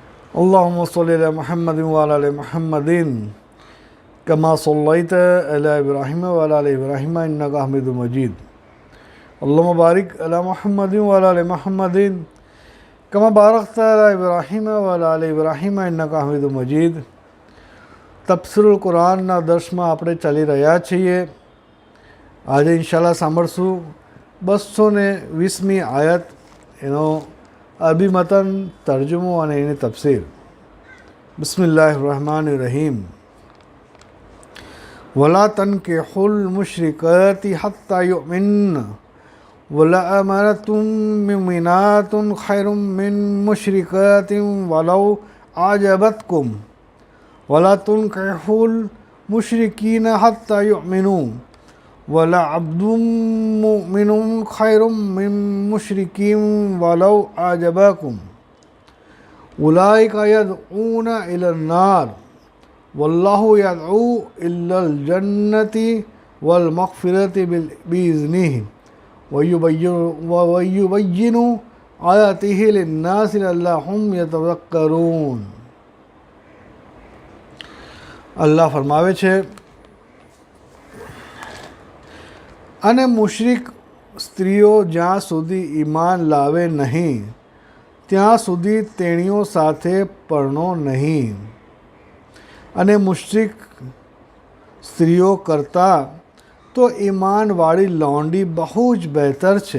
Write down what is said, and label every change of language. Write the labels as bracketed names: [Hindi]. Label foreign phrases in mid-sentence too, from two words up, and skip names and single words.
[Arabic] اللهم صل على محمد وعلى آل محمد كما صليت على إبراهيم وعلى آل إبراهيم إنك حميد مجيد. اللهم بارك على محمد وعلى آل محمد كما باركت على إبراهيم وعلى آل إبراهيم إنك حميد مجيد. [Gujarati] તફસીરુલ કુરાનના દર્શમાં આપણે ચાલી રહ્યા છીએ। આજે ઇન્શાલ્લાહ સાંભળશું 220મી આયત, એનો અરબી મતન, તર્જુમો અને એની તફસીર। [Arabic] بسم الله الرحمن الرحيم ولا تنكحوا المشركات حتى يؤمن ولأمة مؤمنة خير من مشركة ولو أعجبتكم ولا تنكحوا المشركين حتى يؤمنوا ولعبد مؤمن خير من مشرك ولو أعجبكم أولئك يدعون إلى النار والله يدعو إلى الجنة والمغفرة بإذنه ويبين آياته للناس لعلهم يتذكرون. [Gujarati] અલ્લાહ ફરમાવે છે, અને મુશરિક સ્ત્રીઓ જ્યાં સુધી ઈમાન લાવે નહીં ત્યાં સુધી તેણીઓ સાથે પરણો નહીં, અને મુશરિક સ્ત્રીઓ કરતાં તો ઈમાનવાળી લોંડી બહુ જ બહેતર છે।